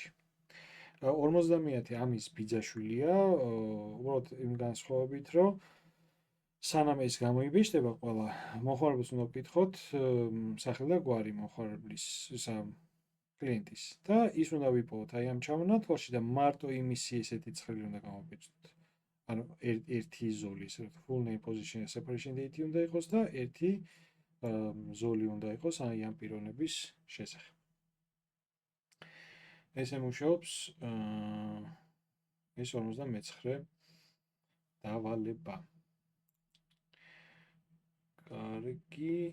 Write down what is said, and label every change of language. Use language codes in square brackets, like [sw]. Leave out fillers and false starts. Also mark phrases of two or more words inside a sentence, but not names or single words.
[ka] 50-ათი ამის ბიძაშვილია, უბრალოდ იმ განსხვავებით, რომ სანამ ეს გამოიბეჭდება ყველა მოხმარებელს უნდა ვკითხოთ სახელი და გვარი მოხმარებლის ისა კლიენტის და ის უნდა ვიპოვოთ აი ამ ჩამონათვალში და მარტო იმისი ესეთი ცხრილი უნდა გამოვიბეჭდოთ. ანუ ერთი ზოლი ესე ვთქვათ, [en] full name position separation date [ka] უნდა იყოს და ერთი ზოლი უნდა იყოს აი ამ პიროვნების შესახებ. ესე მუშაობს ეს 59 დავალება. კარგი.